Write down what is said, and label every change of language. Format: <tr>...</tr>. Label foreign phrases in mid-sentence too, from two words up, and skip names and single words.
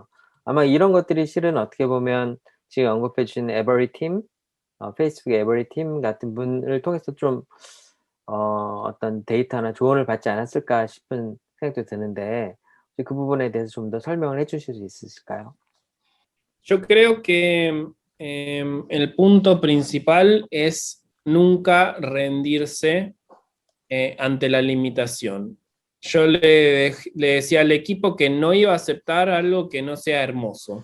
<ko>아마 이런 것들이 실은 어떻게 보면 지금 언급해 주신 에버리팀 페이스북의 에버리팀 같은 분을 통해서 좀 어떤 데이터나 조언을 받지 않았을까 싶은 생각도 드는데 혹시 그 부분에 대해서 좀 더 설명을 해 주실 수 있으실까요?</ko> <es>Yo creo que el punto principal es nunca rendirse ante la limitación. Yo le decía al equipo que no iba a aceptar algo que no sea hermoso.</es>